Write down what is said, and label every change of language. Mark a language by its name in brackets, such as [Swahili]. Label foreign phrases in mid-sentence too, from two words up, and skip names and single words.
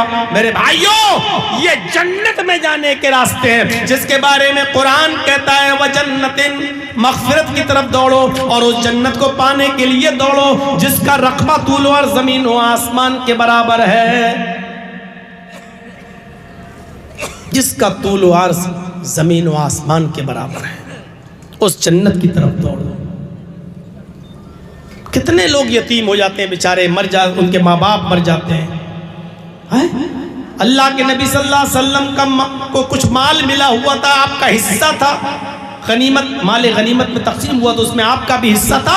[Urdu] میرے بھائیوں یہ جنت میں جانے کے راستے ہیں جس کے بارے میں قرآن کہتا ہے وَجَنَّتٍ، مغفرت کی طرف دوڑو اور اس جنت کو پانے کے لیے دوڑو جس کا رقبہ طول اور زمین و آسمان کے برابر ہے، جس کا طول و عرض زمین و آسمان کے برابر ہے، اس جنت کی طرف دوڑو۔ کتنے لوگ یتیم ہو جاتے ہیں بیچارے، ان کے ماں باپ مر جاتے ہیں۔ اللہ کے نبی [Arabic] صلی اللہ علیہ وسلم [Urdu] کو کچھ مال ملا ہوا تھا، آپ کا حصہ تھا، غنیمت، مال غنیمت میں تقسیم ہوا تو اس میں آپ کا بھی حصہ تھا۔